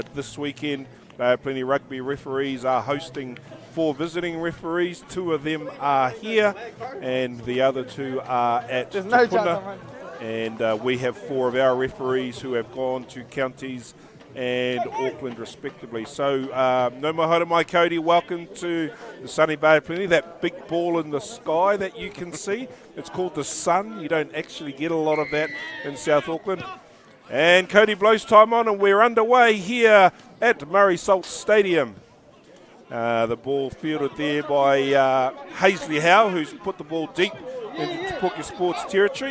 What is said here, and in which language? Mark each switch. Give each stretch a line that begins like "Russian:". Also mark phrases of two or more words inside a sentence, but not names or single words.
English: This weekend, Bay of Plenty rugby referees are hosting 4 visiting referees. 2 of them are here, and the other 2 are at Te Puna. And we have 4 of our referees who have gone to Counties and Auckland respectively.
Māori: So no mahara mai,
English: Cody, welcome to the sunny Bay of Plenty. That big ball in the sky that you can see, it's called the sun. You don't actually get a lot of that in South Auckland. And Cody blows time on, and we're underway here at Murray Salt Stadium. The ball fielded there by Hazley Howe, who's put the ball deep into Te Puke Sports territory.